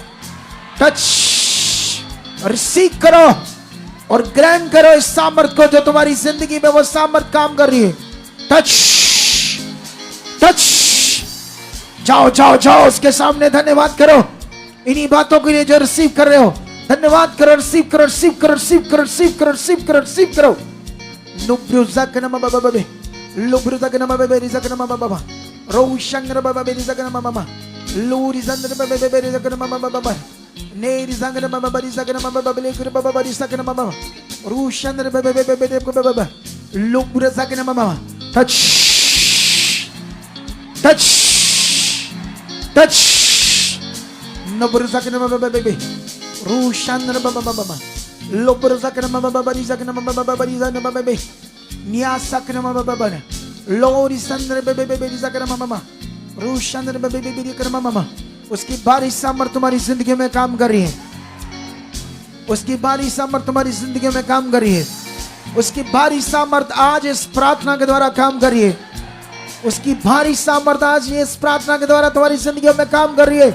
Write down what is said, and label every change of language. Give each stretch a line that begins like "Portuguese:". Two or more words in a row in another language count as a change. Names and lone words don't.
Hindi: टच, रिसीव करो और ग्रहण करो इस सामर्थ को, जो तुम्हारी जिंदगी में वो सामर्थ काम कर रही है। टच टच। जाओ जाओ जाओ उसके सामने धन्यवाद करो इन्हीं बातों के लिए जो रिसीव कर रहे हो। धन्यवाद करो, रिसीव करो, रिसीव करो, रिसीव करो, रिसीव करो, रिसीव करो, रिसीव करो। नुब्रुज़कनमा बाबा लुब्रुज़कनमा बाबा रिज़कनमा बाबा रोशंगर बाबा रिज़कनमा बाबा Luri Sandra Baby Mama. Neri Sangana Mama Bari Sakana Mama Babali Baba Bari Sakana Mama. Rushandra Baba. Lupura Sakana Mama.
English: Touch. Touch. Touch. Noburu Sakana Mama Baby. Rushandra Baba. Lupura Sakana Mama Bari Sakana Mama Bari Sakana Baby. Nia Sakana Mama Baba. Lori Sandra Baby Sakana Mama. Rushandra Baby Karama Mama.
Hindi: उसकी बारिश सामर्थ तुम्हारी जिंदगी में काम कर रही है। उसकी बारिश सामर्थ तुम्हारी जिंदगी में काम कर रही है। उसकी बारिश सामर्थ आज इस प्रार्थना के द्वारा काम कर रही है। उसकी बारिश सामर्थ आज इस प्रार्थना के द्वारा तुम्हारी जिंदगी में काम कर रही है।